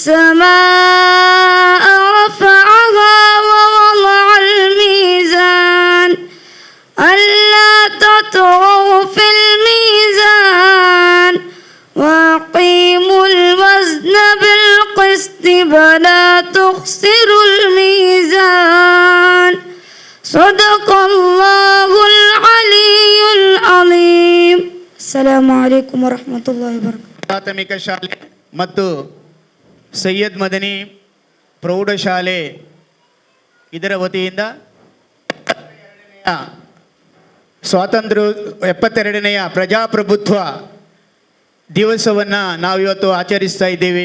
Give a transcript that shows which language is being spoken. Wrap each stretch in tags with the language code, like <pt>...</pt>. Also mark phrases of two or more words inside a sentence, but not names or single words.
<ar>والسماء رفعها ووضع الميزان ألا تطغوا في الميزان وأقيموا الوزن بالقسط ولا تخسروا الميزان صدق الله العلي العظيم. السلام عليكم ورحمة الله وبركاته.</ar> <kn>ಪ್ರಾಥಮಿಕ ಶಾಲೆ ಮತ್ತು ಸೈಯದ್ ಮದನಿ ಪ್ರೌಢಶಾಲೆ ಇದರ ವತಿಯಿಂದ ಸ್ವಾತಂತ್ರ್ಯ 72ನೇ ಪ್ರಜಾಪ್ರಭುತ್ವ ದಿವಸವನ್ನು ನಾವಿವತ್ತು ಆಚರಿಸ್ತಾ ಇದ್ದೇವೆ.</kn>